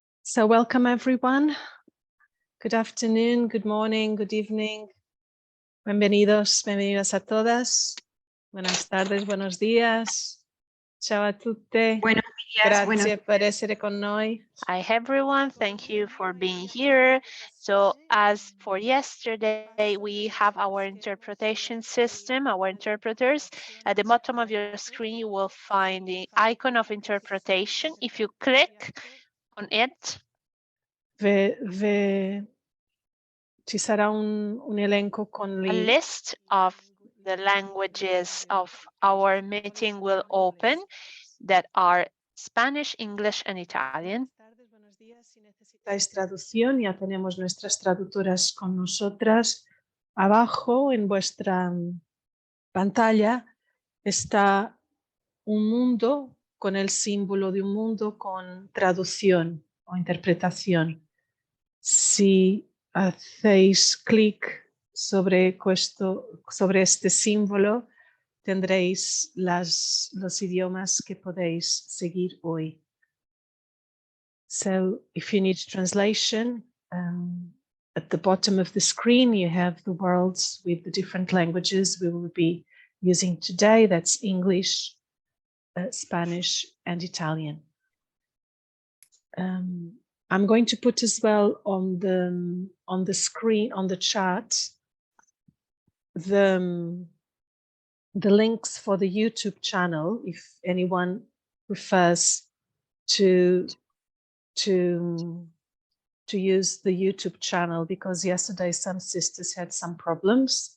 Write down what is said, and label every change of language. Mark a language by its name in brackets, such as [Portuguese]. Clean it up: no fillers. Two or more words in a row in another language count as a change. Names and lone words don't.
[English] So welcome everyone. Good afternoon, good morning, good evening. [Spanish] Bienvenidos, bienvenidas a todas. Buenas tardes, buenos días. [Italian] Ciao a tutte. [Spanish] Buenos días. [Italian] Grazie per essere con noi. [English] Hi everyone, thank you for being here. So as for yesterday, we have our interpretation system, our interpreters. At the bottom of your screen, you will find the icon of interpretation. If you click on it, [Italian] Ci sarà un elenco con [English] a list of the languages of our meeting will open that are Spanish, English, and Italian. [Spanish] Buenos días. Si necesitáis traducción, ya tenemos nuestras traductoras con nosotras. Abajo en vuestra pantalla está un mundo con el símbolo de un mundo con traducción o interpretación. Si hacéis clic sobre este símbolo, tendréis los idiomas que podéis seguir hoy. [English] So if you need translation, at the bottom of the screen, you have the worlds with the different languages we will be using today. That's English, Spanish, and Italian. I'm going to put as well on the screen, on the chat, the links for the YouTube channel, if anyone prefers to use the YouTube channel, because yesterday some sisters had some problems.